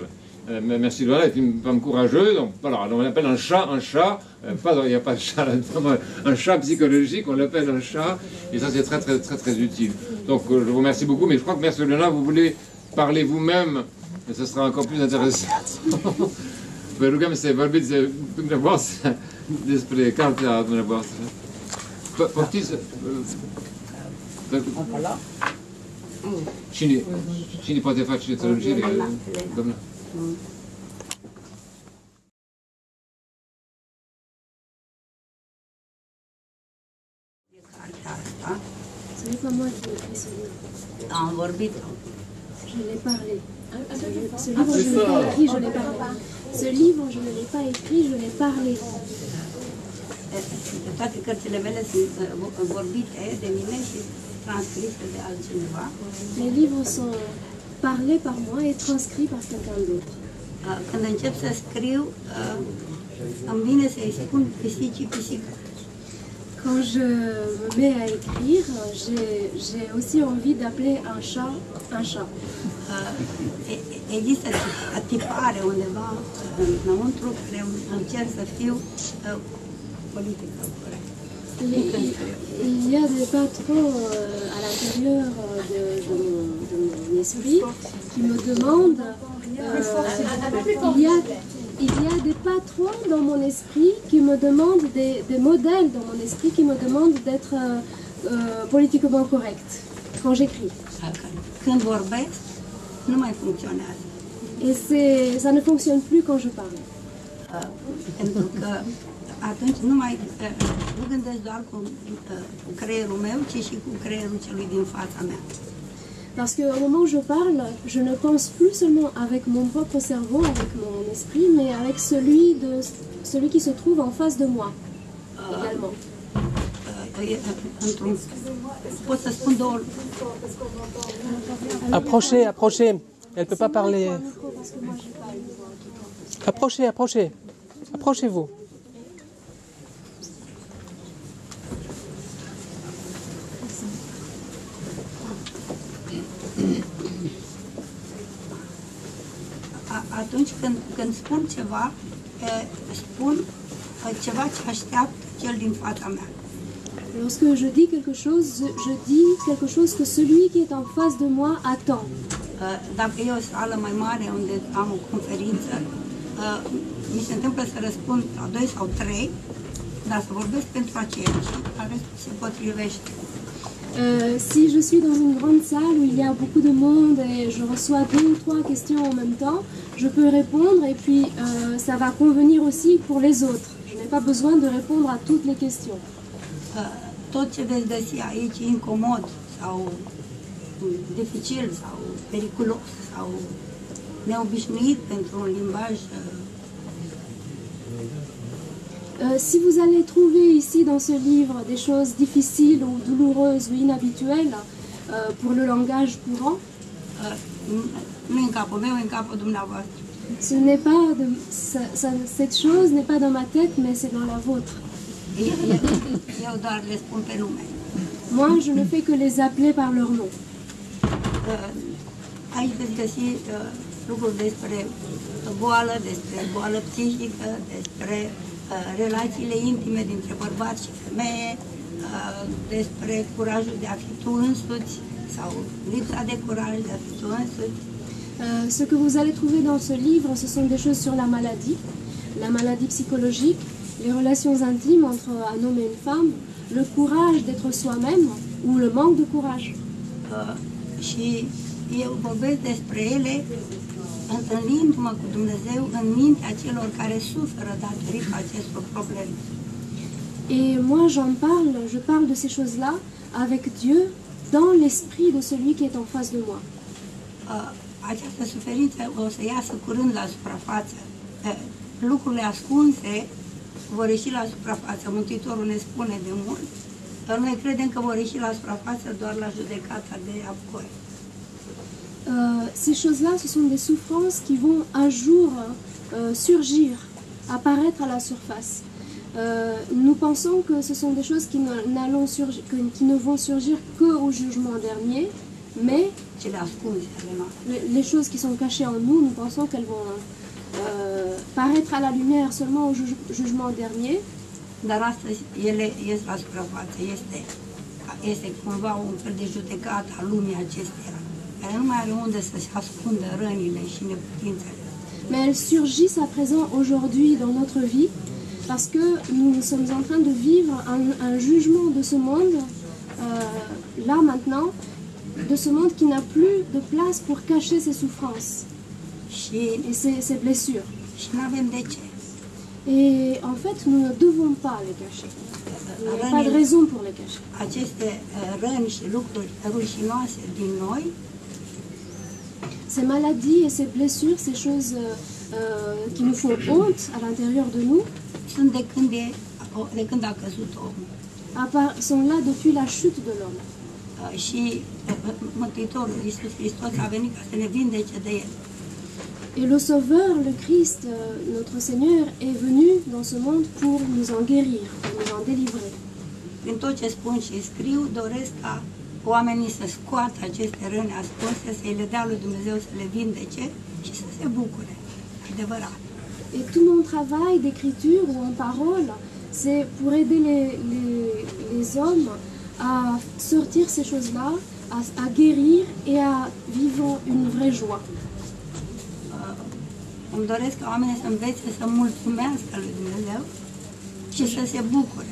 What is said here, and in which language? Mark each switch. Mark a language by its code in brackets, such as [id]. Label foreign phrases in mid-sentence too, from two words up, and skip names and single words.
[fr] Mère Silvana est une femme courageuse, donc voilà, on appelle un chat, il n'y a pas de chat là-dedans, un chat psychologique, on l'appelle un chat, et ça c'est très très très très utile. Donc je vous remercie beaucoup, mais je crois que Mère Silvana, vous voulez parler vous-même, et ce sera encore plus intéressant. [ro] Rugăm să vorbiți dumneavoastră despre cartea dumneavoastră. Poftiți? Cine poate face traducere, doamna? [fr] Ce n'est pas moi qui ai écrit ce livre. Je l'ai parlé. Ce livre, je ne l'ai pas écrit, je l'ai parlé. Ce livre, je ne l'ai pas écrit, je l'ai parlé. [ro] Toate cărțile mele sunt vorbite de mine și transcrise de altcineva. [fr] Les livres sont parlés par moi et transcrits par quelqu'un d'autre. [ro] Când încep să scriu, îmi vine să-i spun pisicii pisică. [fr] Quand je me mets à écrire, j'ai aussi envie d'appeler un chat un chat. [ro] Există tipare undeva înăuntru care încerc să fiu politică corect. [fr] Il y a des patrons à l'intérieur de mon esprit qui me demandent, il y a des patrons dans mon esprit qui me demandent, des modèles dans mon esprit qui me demandent d'être politiquement correct quand j'écris. [ro] Când vorbesc, nu mai funcționează. [fr] Et ça ne fonctionne plus quand je parle. [ro] Pentru că atunci nu gândesc doar cu creierul meu, ci și cu creierul celui din fața mea. [fr] Parce qu'au moment où je parle, je ne pense plus seulement avec mon propre cerveau, avec mon esprit, mais avec celui qui se trouve en face de moi, également. [ro] Pot să spun două. [fr] Approchez, approchez. Elle ne peut pas parler. Approchez, approchez. Approchez-vous. [ro] Atunci când spun ceva, spun ceva ce așteaptă cel din fața mea. [fr] Lorsque je dis quelque chose, je dis quelque chose que celui qui est en face de moi attend. [ro] Dacă e o sală mai mare unde am o conferință, mi se întâmplă să răspund la 2 sau 3, dar să vorbesc pentru aceia și se potrivește. [fr] Si je suis dans une grande salle où il y a beaucoup de monde et je reçois 2 ou 3 questions en même temps, je peux répondre et puis ça va convenir aussi pour les autres. Je n'ai pas besoin de répondre à toutes les questions. [ro] Tot ce veți găsi aici incomod sau dificil sau periculos sau neobișnuit pentru un limbaj. [fr] Si vous allez trouver ici dans ce livre des choses difficiles ou douloureuses ou inhabituelles pour le langage courant, [ro] nu în capul meu, în capul dumneavoastră. [fr] Cette chose n'est pas dans ma tête, mais c'est dans la vôtre. [ro] Eu doar le spun pe nume. [fr] Moi, je ne fais que les appeler par leur nom. [ro] Aici veți găsi lucruri despre boală psihică, despre relațiile intime dintre bărbați și femeie, despre curajul de a fi tu însuți sau lipsa de curaj de a fi tu însuți. [fr] Ce que vous allez trouver dans ce livre, ce sont des choses sur la maladie psychologique, les relations intimes entre un homme et une femme, le courage d'être soi-même ou le manque de courage. [ro] Și eu vorbesc despre ele întâlnindu-mă cu Dumnezeu în mintea celor care suferă datorită acestor probleme. [fr] Et moi je parle de ces choses-là avec Dieu dans l'esprit de celui qui est en face de moi. [ro] Această suferință o să iasă curând la suprafață. Lucrurile ascunse vor ieși la suprafață. Mântuitorul ne spune de mult Noi credem că vor ieși la suprafață doar la judecata de apoi. [fr] Ces choses-là, ce sont des souffrances qui vont un jour surgir, apparaître à la surface. Nous pensons que ce sont des choses qui ne vont surgir qu'au jugement dernier, mais [ro] Cele ascunse ale noastre. [fr] les choses qui sont cachées en nous, nous pensons qu'elles vont paraître à la lumière seulement au jugement dernier. [ro] Dar astăzi ele ies la suprafață, este cumva un fel de judecată a lumii acesteia, care nu mai are unde să se ascundă rănile și neputințele. [fr] Mais elles surgissent à présent aujourd'hui dans notre vie parce que nous sommes en train de vivre un jugement de ce monde, là maintenant, de ce monde qui n'a plus de place pour cacher ses souffrances et ses blessures. [ro] Și nu avem de ce. [fr] Et en fait, nous ne devons pas les cacher. Il n'y a pas de raison pour les cacher. [ro] Aceste răni și lucruri rușinoase din noi [fr] Ces maladies et ces blessures, ces choses qui nous font honte à l'intérieur de nous, [ro] sunt de când a căzut omul. [fr] sont là depuis la chute de l'homme. [ro] Și Mântuitorul Iisus Hristos a venit ca să ne vindece de el. [fr] Et le Sauveur, le Christ, notre Seigneur, est venu dans ce monde pour nous en guérir, pour nous en délivrer. [ro] Prin tot ce spun și scriu, doresc ca oamenii să scoată aceste răni ascunse, să le dea lui Dumnezeu să le vindece și să se bucure. Adevărat. [fr] Et tout mon travail d'écriture ou en parole, c'est pour aider les hommes à sortir ces choses-là, à guérir et à vivre une vraie joie. [ro] Îmi doresc ca oamenii să învețe să mulțumească lui Dumnezeu și să se bucure.